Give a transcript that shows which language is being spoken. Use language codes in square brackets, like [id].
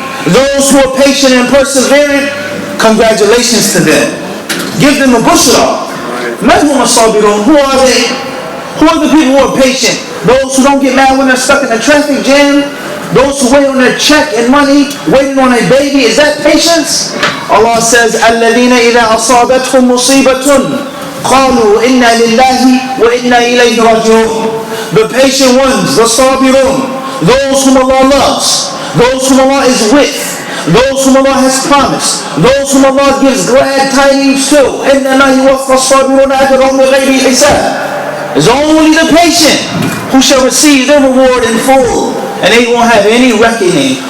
[en] Those who are patient and perseverant, congratulations to them. Give them a bushra. [ar] مَنْهُمَ الصَّابِرُونَ. [en] Who are they? Who are the people who are patient? Those who don't get mad when they're stuck in a traffic jam? Those who wait on their check and money, waiting on a baby? Is that patience? Allah says, [ar] الَّذِينَ إِذَا أَصَابَتْهُمْ مُصِيبَةٌ قَالُوا إِنَّا لِلَّهِ وَإِنَّا إِلَيْهِ رَاجِعُونَ. [en] The patient ones, the sabirun, those whom Allah loves, those whom Allah is with, those whom Allah has promised, those whom Allah gives glad tidings to. [ar] إِنَّمَا يُوَفَّى الصَّابِرُونَ أَجْرَهُمْ بِغَيْرِ حِسَابٍ. [en] It's only the patient who shall receive their reward in full, and they won't have any reckoning.